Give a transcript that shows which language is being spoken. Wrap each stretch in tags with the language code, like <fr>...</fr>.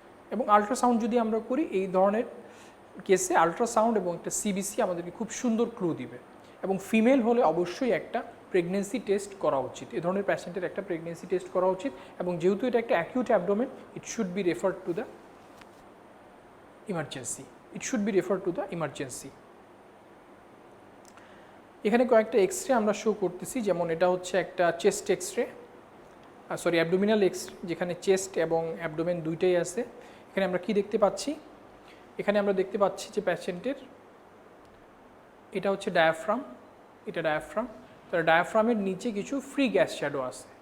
<bn>এবং আলট্রাসাউন্ড যদি আমরা করি এই ধরনের কেসে, আলট্রাসাউন্ড এবং একটা সিবিসি আমাদেরকে খুব সুন্দর ক্লু দিবে। এবং ফিমেল হলে অবশ্যই একটা প্রেগনেন্সি টেস্ট করা উচিত, এ ধরনের পেশেন্টের একটা প্রেগনেন্সি টেস্ট করা উচিত। এবং যেহেতু এটা একটা acute abdomen,</bn> <en>It should be referred to the emergency, it should be referred to the emergency.</en> <bn>এখানে কয়েকটা এক্সরে আমরা শো করতেছি, যেমন এটা হচ্ছে একটা chest x-ray, sorry abdominal x-ray, যেখানে চেস্ট এবং অ্যাবডোমেন দুইটাই আছে। এখানে আমরা কি দেখতে পাচ্ছি, এখানে আমরা দেখতে পাচ্ছি যে প্যাশেন্টের এটা হচ্ছে ডায়াফ্রাম, এটা ডায়াফ্রাম, তার ডায়াফ্রামের নিচে কিছু ফ্রি গ্যাস শ্যাডো আছে।</bn>